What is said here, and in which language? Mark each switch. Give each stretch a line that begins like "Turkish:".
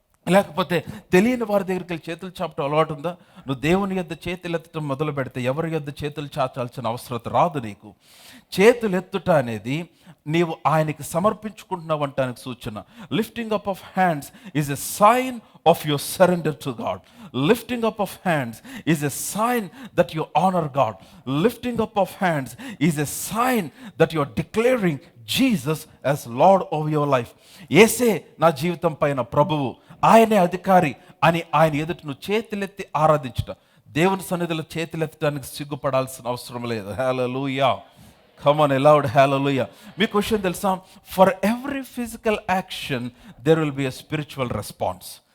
Telugu: లేకపోతే తెలియని వారి దగ్గరికి వెళ్ళి చేతులు చాపటం అలవాటు ఉందా? నువ్వు దేవుని యొద్ద చేతులు ఎత్తటం మొదలు పెడితే ఎవరి యొద్ద చేతులు చాచాల్సిన అవసరం రాదు నీకు. చేతులు ఎత్తుట అనేది నీవు ఆయనకి సమర్పించుకుంటున్నావు అంటానికి సూచన.
English: Lifting up of hands is a sign of your surrender to God. Lifting up of hands is a sign that you honor God. Lifting up of hands is a sign that you are declaring Jesus as Lord of your life.
Telugu: యేసే నా జీవితం పైన ప్రభువు, ఆయనే అధికారి అని ఆయన ఎదుట నువ్వు చేతులెత్తి ఆరాధించుట. దేవుని సన్నిధిలో చేతులెత్తడానికి సిగ్గుపడాల్సిన అవసరం లేదు.
English: Hallelujah. Come on, loud hallelujah.
Telugu: మీ question తెలుసా?
English: For every physical action there will be a spiritual response.